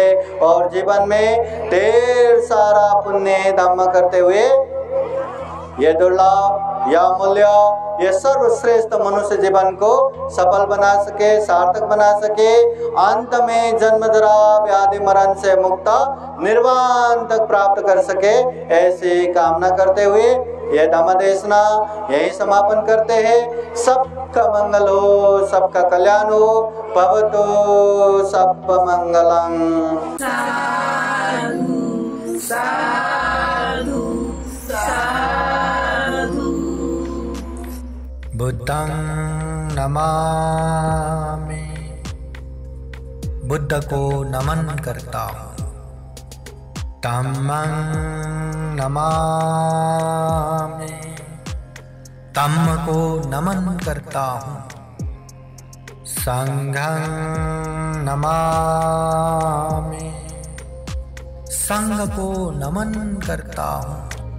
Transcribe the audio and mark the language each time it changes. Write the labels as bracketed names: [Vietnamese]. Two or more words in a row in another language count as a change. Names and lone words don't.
[Hindi] और जीवन में ढेर सारा पुण्य धम्म करते हुए ये दुर्लभ, यह अमूल्य, ये सर्वश्रेष्ठ मनुष्य जीवन को सफल बना सके, सार्थक बना सके, अंत में जन्म जरा व्याधि मरण से मुक्त निर्वाण तक प्राप्त कर सके, ऐसी कामना करते हुए यह धम्म देशना यही समापन करते हैं। सबका मंगल हो, सबका कल्याण हो। [Pali] भवतो सब मंगलम। साधु साधु साधु। बुद्धं नमामि, [Hindi] बुद्ध को नमन करता हूँ। [Pali] धम्मं नमामि, [Hindi] धम्म को नमन करता हूँ। [Pali] संघं नमामि, [Hindi] संघ को नमन करता हूँ।